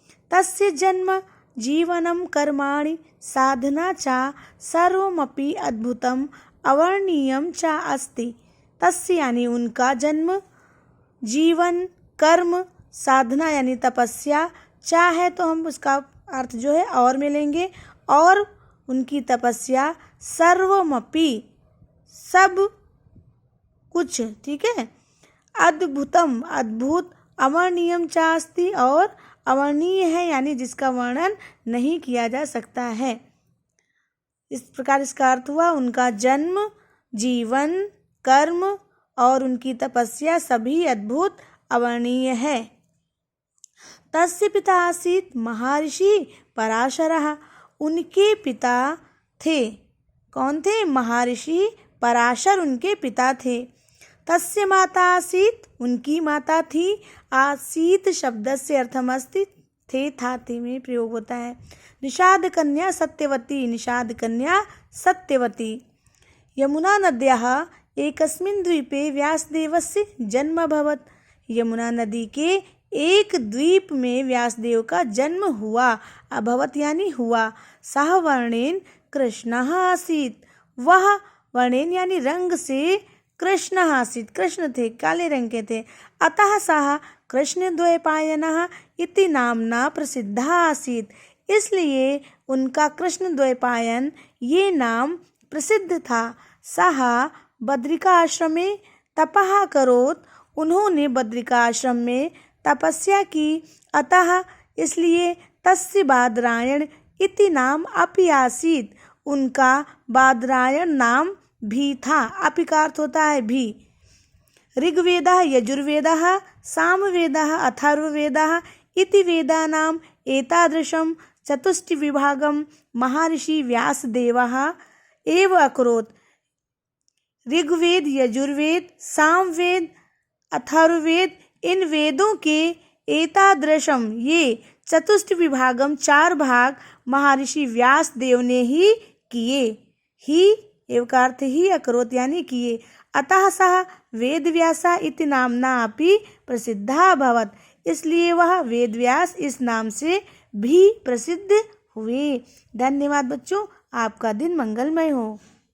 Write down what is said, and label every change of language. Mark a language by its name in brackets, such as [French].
[Sanskrit] तस्य जन्म जीवनं कर्माणि साधना च सर्वमपि अद्भुतम् अवर्णनीयं च अस्ति। [Hindi] तस्य यानी उनका जन्म, जीवन, कर्म, साधना यानी तपस्या, चा है तो हम उसका अर्थ जो है और में लेंगे, और उनकी तपस्या सर्वमपि सब कुछ, ठीक है, अद्भुतम अद्भुत, अवर्णनीयम चास्ति और अवर्णनीय है यानी जिसका वर्णन नहीं किया जा सकता है। इस प्रकार इसका अर्थ हुआ उनका जन्म, जीवन, कर्म और उनकी तपस्या सभी अद्भुत अवर्णनीय है। [Sanskrit] तस्य पिता आसीत् महर्षि पराशरः। [Hindi] उनके पिता थे, कौन थे? महर्षि पराशर उनके पिता थे। [Sanskrit] तस्य माता आसीत्, [Hindi] उनकी माता थी। आसीत् शब्द से अर्थमस्ति थे, था, थे में प्रयोग होता है। निषाद कन्या सत्यवती, निषाद कन्या सत्यवती। [Sanskrit] यमुना नद्याः एकस्मिन् द्वीपे व्यासदेवस्य जन्म अभवत्। [Hindi] यमुना नदी के एक द्वीप में व्यासदेव का जन्म हुआ। [Sanskrit] अभवत [Hindi] यानी हुआ। [Sanskrit] सः वर्णेन कृष्णः आसीत्। [Hindi] वह वर्णेन यानी रंग से कृष्ण आसीत्, कृष्ण थे, काले रंग के थे। [Sanskrit] अतः सः कृष्णद्वैपायनः इति नामना प्रसिद्धः आसीत्। [Hindi] इसलिए उनका कृष्णद्वैपायन ये नाम प्रसिद्ध था। [Sanskrit] सः बद्रिकाश्रमे तपः करोत्। [Hindi] उन्होंने बद्रिकाश्रम में तपस्या की। [Sanskrit] अतः इसलिए तस्य बादरायण इति नाम अपि आसीत्। [Hindi] उनका बादरायण नाम भी था। अपि का अर्थ होता है भी। [Sanskrit] ऋग्वेदः, यजुर्वेदः, सामवेदः, अथर्ववेदः इति वेदानाम् एतादृशं चतुष्टयविभागं महर्षि व्यासदेवः एव अकरोत्। [Hindi] ऋग्वेद, यजुर्वेद, सामवेद, अथर्ववेद, इन वेदों के एतादृशम ये चतुष्ट विभागम, चार भाग महर्षि व्यासदेव ने ही किए। ही एव का अर्थ ही अकरोत् यानी किए। [Sanskrit] अतः सः वेदव्यासा इति नामना अपि प्रसिद्धः अभवत्। [Hindi] इसलिए वह वेदव्यास इस नाम से भी प्रसिद्ध हुए। धन्यवाद बच्चों, आपका दिन मंगलमय हो।